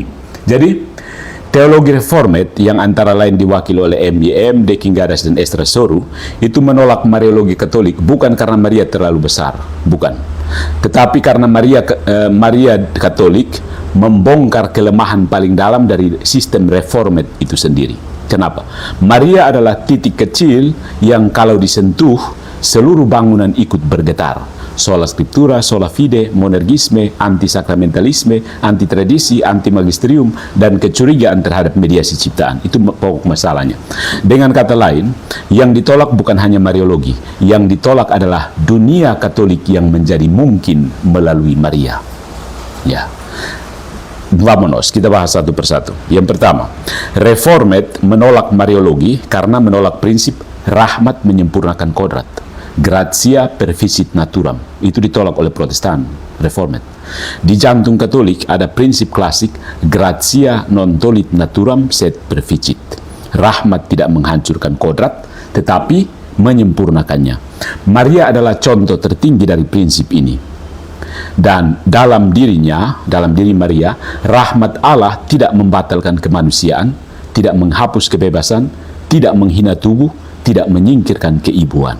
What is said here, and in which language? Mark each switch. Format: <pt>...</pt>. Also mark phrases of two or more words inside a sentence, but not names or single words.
<id>Jadi, teologi reformat yang antara lain diwakili oleh MIM, De King-Gadas, dan Esdras Soru itu menolak Mariologi Katolik bukan karena Maria terlalu besar, bukan. Tetapi karena Maria Katolik membongkar kelemahan paling dalam dari sistem reformat itu sendiri. Kenapa? Maria adalah titik kecil yang kalau disentuh seluruh bangunan ikut bergetar.</id> <la>sola scriptura, sola fide, monergisme,</la> <id>anti-sakramentalisme, anti-tradisi, anti-magisterium, dan kecurigaan terhadap mediasi ciptaan. Itu pokok masalahnya. Dengan kata lain, yang ditolak bukan hanya Mariologi, yang ditolak adalah dunia Katolik yang menjadi mungkin melalui Maria. Ya. Vamonos, kita bahas satu persatu. Yang pertama, Reformed menolak Mariologi karena menolak prinsip rahmat menyempurnakan kodrat.</id> <la>Gratia perficit naturam.</la> <id>Itu ditolak oleh Protestan, Reformed. Di jantung Katolik ada prinsip klasik,</id> <la>gratia non tollit naturam sed perficit.</la> <id>Rahmat tidak menghancurkan kodrat, tetapi menyempurnakannya. Maria adalah contoh tertinggi dari prinsip ini. Dan dalam diri Maria, rahmat Allah tidak membatalkan kemanusiaan, tidak menghapus kebebasan, tidak menghina tubuh, tidak menyingkirkan keibuan.</id>